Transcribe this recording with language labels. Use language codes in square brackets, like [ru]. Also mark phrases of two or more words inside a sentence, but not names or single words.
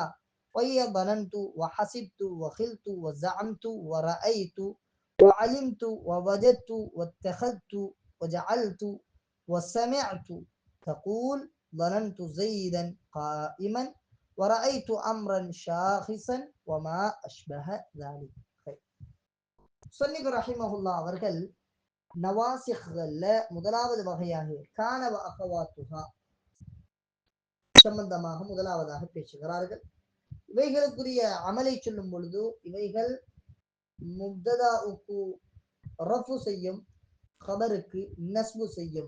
[ar] وهي ظننت وحسبت وخلت وزعمت ورأيت وعلمت ووجدت واتخذت وجعلت وسمعت. تقول ظننت زيدا قائما ورأيت أمرا شاخصا وما أشبه ذلك. [ta] முஸன்னிஃப் ரஹிமஹுல்லாஹ் அவர்கள் நவாசிஹ்ல முதலாவது வகையாக [ar] كان وأخواتها [ta] சம்பந்தமாக முதலாவதாக பேசுகிறார்கள். இவைகளுக்குரிய அமலை சொல்லும் பொழுது இவைகள் முப்ததாவுக்கு ரஃபு செய்யும், கபருக்கு நஸ்பு செய்யும்.